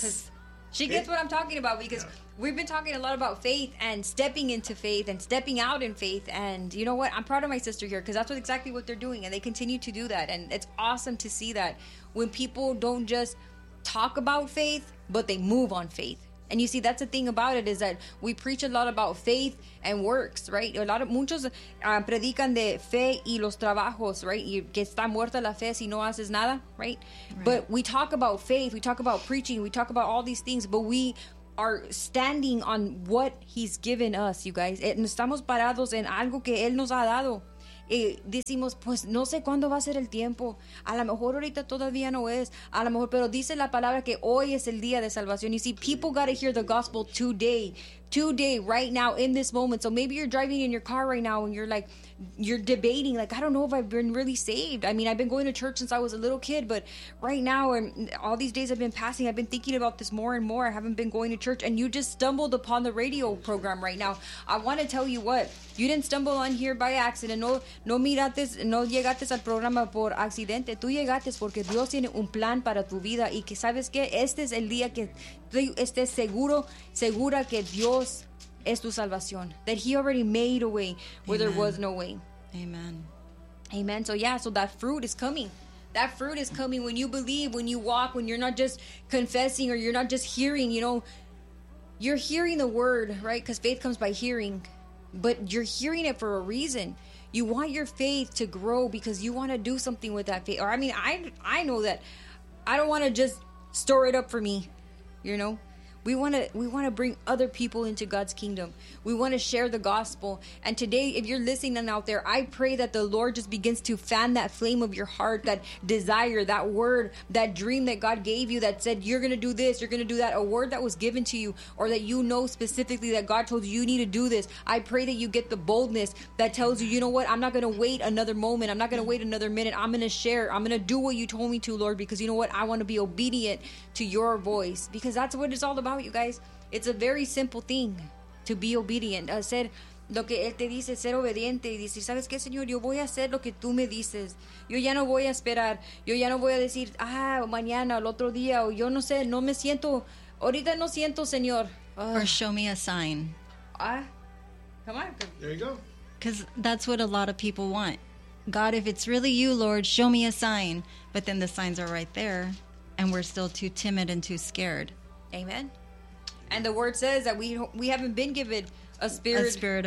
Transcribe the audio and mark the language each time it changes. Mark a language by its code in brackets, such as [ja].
[en] Because she gets what I'm talking about because we've been talking a lot about faith and stepping into faith and stepping out in faith. And you know what? I'm proud of my sister here because that's exactly what they're doing. And they continue to do that. And it's awesome to see that when people don't just talk about faith, but they move on faith. And you see, that's the thing about it, is that we preach a lot about faith and works, right? A lot of, [es] muchos predican de fe y los trabajos, right? Y que está muerta la fe si no haces nada, right? [en] But we talk about faith, we talk about preaching, we talk about all these things, but we are standing on what he's given us, you guys. [es] Estamos parados en algo que él nos ha dado. Y decimos, pues no sé cuándo va a ser el tiempo. A lo mejor ahorita todavía no es. A lo mejor, pero dice la palabra que hoy es el día de salvación. [en] You see, people got to hear the gospel today. Today, right now, in this moment. So maybe you're driving in your car right now and you're like, you're debating. Like, I don't know if I've been really saved. I mean, I've been going to church since I was a little kid. But right now, and all these days I've been passing, I've been thinking about this more and more. I haven't been going to church. And you just stumbled upon the radio program right now. I want to tell you what. You didn't stumble on here by accident. [es] No miraste, no llegaste al programa por accidente. Tú llegaste porque Dios tiene un plan para tu vida. Y que sabes que este es el día que tú estés seguro, segura que Dios es tu salvación. [en] That he already made a way where there was no way. Amen. Amen. So yeah, so that fruit is coming. That fruit is coming when you believe, when you walk, when you're not just confessing or you're not just hearing, you know. You're hearing the word, right? Because faith comes by hearing. But you're hearing it for a reason. You want your faith to grow because you want to do something with that faith. Or I mean, I know that I don't want to just store it up for me, you know. We want to bring other people into God's kingdom. We want to share the gospel. And today, if you're listening out there, I pray that the Lord just begins to fan that flame of your heart, that desire, that word, that dream that God gave you that said, you're going to do this, you're going to do that, a word that was given to you, or that you know specifically that God told you, you need to do this. I pray that you get the boldness that tells you, you know what, I'm not going to wait another moment. I'm not going to wait another minute. I'm going to share. I'm going to do what you told me to, Lord, because you know what? I want to be obedient to your voice, because that's what it's all about, you guys. It's a very simple thing to be obedient. [es] Ser lo que él te dice, ser obediente. Y decir, ¿sabes qué, Señor? Yo voy a hacer lo que tú me dices. Yo ya no voy a esperar. Yo ya no voy a decir, ah, mañana, el otro día. O yo no sé, no me siento. Ahorita no siento, Señor. [en] Or show me a sign. Ah, come on. There you go. Because that's what a lot of people want. God, if it's really you, Lord, show me a sign. But then the signs are right there. And we're still too timid and too scared. Amen. And the word says that we haven't been given a spirit